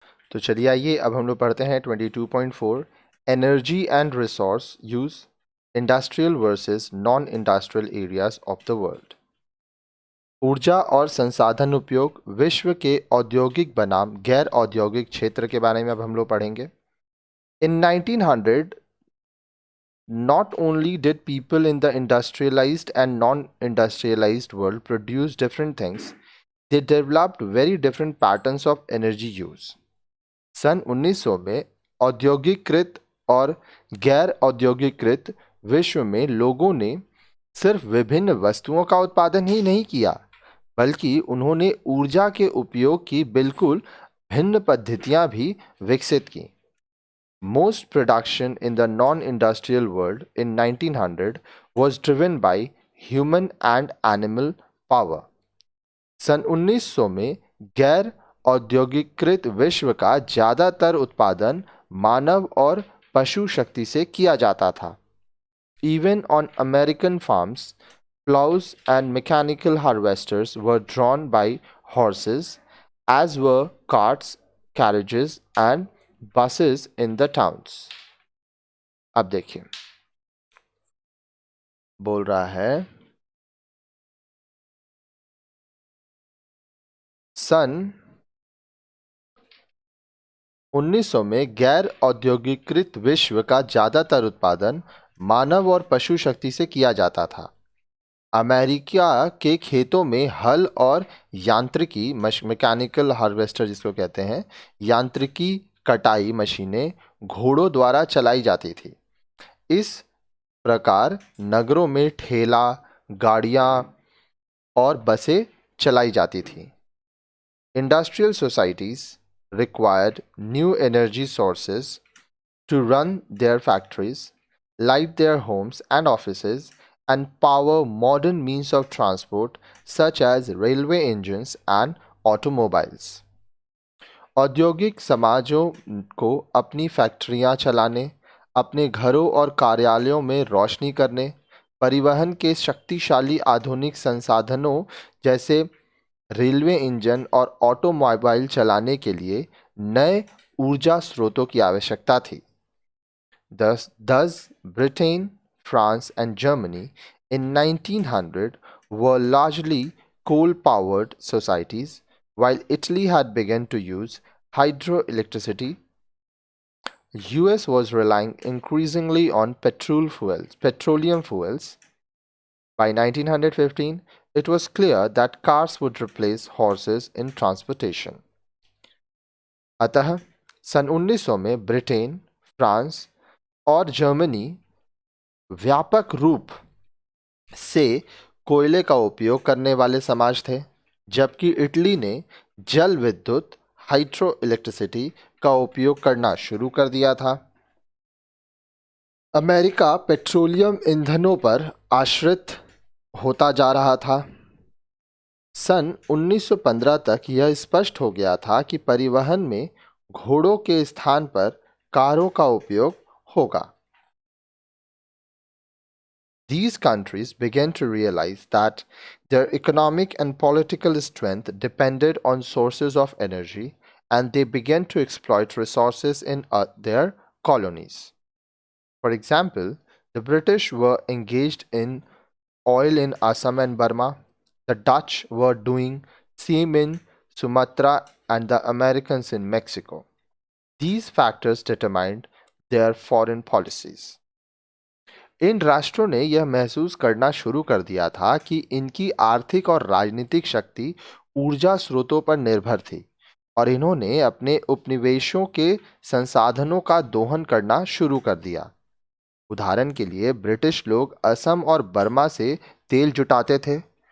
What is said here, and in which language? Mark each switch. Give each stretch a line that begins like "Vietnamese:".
Hindi: तो चलिए आइए अब हम लोग पढ़ते हैं
English: 22.4 energy and resource use industrial versus non industrial areas of the world.
Hindi: ऊर्जा और संसाधन उपयोग विश्व के औद्योगिक बनाम गैर औद्योगिक क्षेत्र के बारे में अब हम लोग पढ़ेंगे।
English: In 1900 not only did people in the industrialized and non-industrialized world produce different things, they developed very different patterns of energy use.
Hindi: सन 1900 में औद्योगिकृत और गैर औद्योगिकृत विश्व में लोगों ने सिर्फ विभिन्न वस्तुओं का उत्पादन ही नहीं किया, बल्कि उन्होंने ऊर्जा के उपयोग की बिल्कुल भिन्न पद्धतियां भी विकसित की।
English: Most production in the non-industrial world in 1900 was driven by human and animal power.
Hindi: सन 1900 में गैर औद्योगिकृत विश्व का ज़्यादातर उत्पादन मानव और पशु शक्ति से किया जाता था।
English: Even on American farms, plows and mechanical harvesters were drawn by horses, as were carts, carriages and buses in the towns.
Hindi: अब देखिए, बोल रहा है सन 1900 में गैर औद्योगिकृत विश्व का ज़्यादातर उत्पादन मानव और पशु शक्ति से किया जाता था। अमेरिका के खेतों में हल और यांत्रिकी मैकेनिकल हार्वेस्टर जिसको कहते हैं, यांत्रिकी कटाई मशीनें घोड़ों द्वारा चलाई जाती थी। इस प्रकार नगरों में ठेला गाड़ियाँ और बसें चलाई जाती थी।
English: Industrial societies required new energy sources to run their factories, light their homes and offices, and power modern means of transport such as railway engines and automobiles.
Hindi: औद्योगिक समाजों को अपनी फैक्ट्रियां चलाने, अपने घरों और कार्यालयों में रोशनी करने, परिवहन के शक्तिशाली आधुनिक संसाधनों जैसे रेलवे इंजन और ऑटोमोबाइल चलाने के लिए नए ऊर्जा स्रोतों की आवश्यकता थी।
English: Thus, Britain, France, and Germany in 1900 were largely coal-powered societies, while Italy had begun to use hydroelectricity. US was relying increasingly on petroleum fuels. By 1915, it was clear that cars would replace horses in transportation.
Hindi: अतः सन 1900 में Britain, France और Germany व्यापक रूप से कोयले का उपयोग करने वाले समाज थे, जबकि इटली ने जल विद्युत हाइड्रो इलेक्ट्रिसिटी का उपयोग करना शुरू कर दिया था। अमेरिका पेट्रोलियम ईंधनों पर आश्रित होता जा रहा था। सन 1915 तक यह स्पष्ट हो गया था कि परिवहन में घोड़ों के स्थान पर कारों का उपयोग होगा।
English: These countries began to realize that their economic and political strength depended on sources of energy, and they began to exploit resources in their colonies. For example, the British were engaged in oil in Assam and Burma. The Dutch were doing same in Sumatra and the Americans in Mexico. These factors determined their foreign policies.
Hindi: इन राष्ट्रों ने यह महसूस करना शुरू कर दिया था कि इनकी आर्थिक और राजनीतिक शक्ति ऊर्जा स्रोतों पर निर्भर थी और इन्होंने अपने उपनिवेशों के संसाधनों का दोहन करना शुरू कर दिया। उदाहरण के लिए ब्रिटिश लोग असम और बर्मा से तेल जुटाते थे।